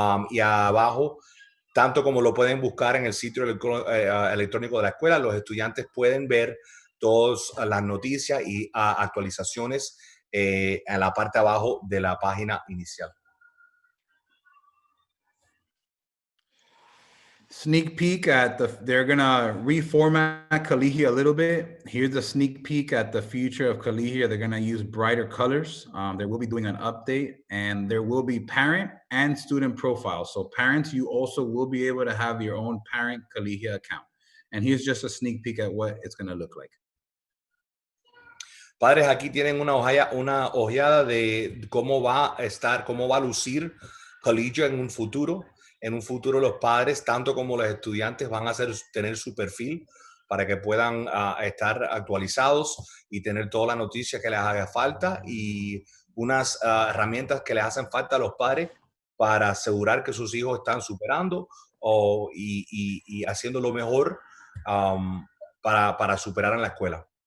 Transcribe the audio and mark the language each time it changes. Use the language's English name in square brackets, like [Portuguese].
[Spanish] Y abajo, tanto como lo pueden buscar en el sitio electrónico de la escuela, los estudiantes pueden ver todas las noticias y actualizaciones en la parte abajo de la página inicial. [English] Sneak peek they're gonna reformat Collegiate a little bit. Here's a sneak peek at the future of Collegiate. They're gonna use brighter colors. They will be doing an update and there will be parent and student profiles. So parents, you also will be able to have your own parent Collegiate account. And here's just a sneak peek at what it's gonna look like. [Spanish] Padres, aquí tienen una ojeada de cómo va a lucir Collegiate en un futuro. En un futuro los padres, tanto como los estudiantes, van a tener su perfil para que puedan estar actualizados y tener toda la noticia que les haga falta y unas herramientas que les hacen falta a los padres para asegurar que sus hijos están superando y haciendo lo mejor para superar en la escuela.